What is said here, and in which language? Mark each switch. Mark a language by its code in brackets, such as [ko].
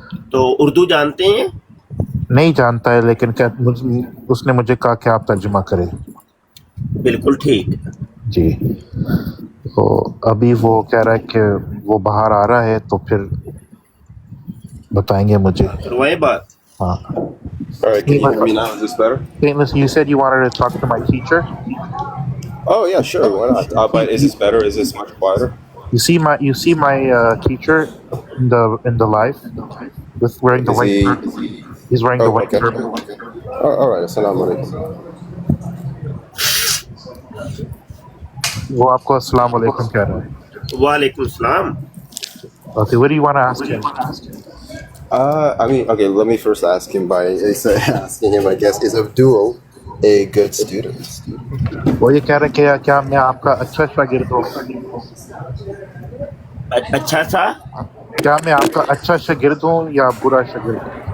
[ur] تو اردو جانتے ہیں؟ نہیں جانتا ہے، لیکن اس نے مجھے کہا کہ آپ ترجمہ کریں. بالکل ٹھیک. جی. تو ابھی وہ کہہ رہا ہے کہ وہ باہر آ رہا ہے تو پھر بتائیں گے مجھے. کروائے بات. ہاں. [en] All right, can you hear me now? Is this better? Listen, you said you wanted to talk to my teacher. Oh, yeah, sure. Why not? But is this better? Is this much quieter? You see my teacher in the live with wearing the Is white he? turban. He's wearing the Oh, white okay. turban. All right. Assalamu alaikum. [ur] وہ آپ کو السلام علیکم کہہ رہا ہے. وعلیکم السلام. [en] Okay, what do you want to ask him? I mean, okay, let me first ask him by asking him, I guess, is Abdul a good student? [ur] وہ یہ کہہ رہا ہے کہ کیا میں آپ کا اچھا شاگرد ہوں؟ اچھا سا. کیا میں آپ کا اچھا شاگرد ہوں یا برا شاگرد ہوں؟